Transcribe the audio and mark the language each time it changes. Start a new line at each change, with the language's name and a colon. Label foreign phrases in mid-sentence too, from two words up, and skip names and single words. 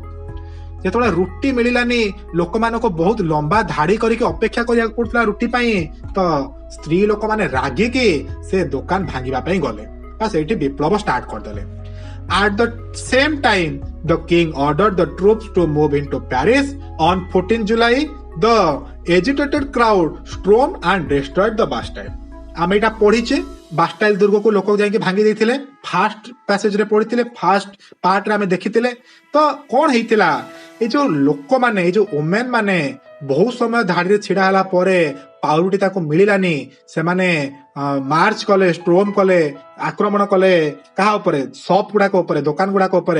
Odia: ଯେତେବେଳେ ରୁଟି ମିଳିଲାନି, ଲୋକମାନଙ୍କୁ ବହୁତ ଲମ୍ବା ଧାଡି କରିକି ଅପେକ୍ଷା କରିବାକୁ ପଡୁଥିଲା ରୁଟି ପାଇଁ, ତ ସ୍ତ୍ରୀ ଲୋକମାନେ ରାଗିକି ସେ ଦୋକାନ ଭାଙ୍ଗିବା ପାଇଁ ଗଲେ ବା ସେଇଠି ବିପ୍ଳବ ଷ୍ଟାର୍ଟ କରିଦେଲେ।
English: At the same time, the king ordered the troops to move into Paris. On 14 July, the agitated crowd stormed and destroyed the Bastille.
Odia: ଆମେ ଏଇଟା ପଢିଛେ, ବାଷ୍ଟାଇଲ ଦୁର୍ଗକୁ ଲୋକ ଯାଇକି ଭାଙ୍ଗି ଦେଇଥିଲେ।
English: first passage
Odia: ପଢିଥିଲେ,
English: first part
Odia: ଆମେ ଦେଖିଥିଲେ। ତ କଣ ହେଇଥିଲା, ଏଇ ଯୋଉ ଲୋକମାନେ, ଏଇ ଯୋଉ ଓମେନ ମାନେ ବହୁତ ସମୟ ଧାଡିରେ ଛିଡା ହେଲା ପରେ ପାଉରୁଟି ତାକୁ ମିଳିଲାନି, ସେମାନେ ମାର୍ଚ୍ଚ କଲେ, ଷ୍ଟ୍ରୋମ କଲେ, ଆକ୍ରମଣ କଲେ କାହା ଉପରେ, ସପ୍ ଗୁଡାକ ଉପରେ, ଦୋକାନ ଗୁଡାକ ଉପରେ।